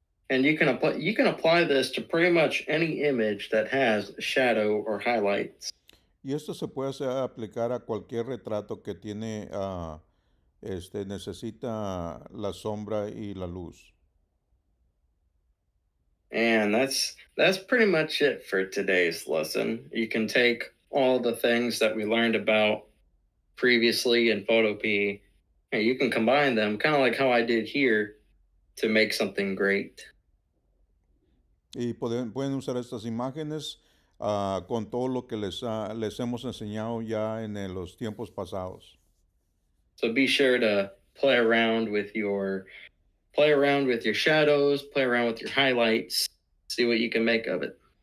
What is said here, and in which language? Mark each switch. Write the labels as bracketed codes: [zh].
[en] And you can apply this to pretty much any image that has shadow or highlights. [es] Y esto se puede aplicar a cualquier retrato que tiene, necesita la sombra y la luz. [en] And that's pretty much it for today's lesson. You can take all the things that we learned about previously in Photopea, and you can combine them, kind of like how I did here, to make something great. [es] Y pueden usar estas imágenes con todo lo que les hemos enseñado ya en los tiempos pasados. [en] So be sure to play around with your shadows, play around with your highlights, see what you can make of it.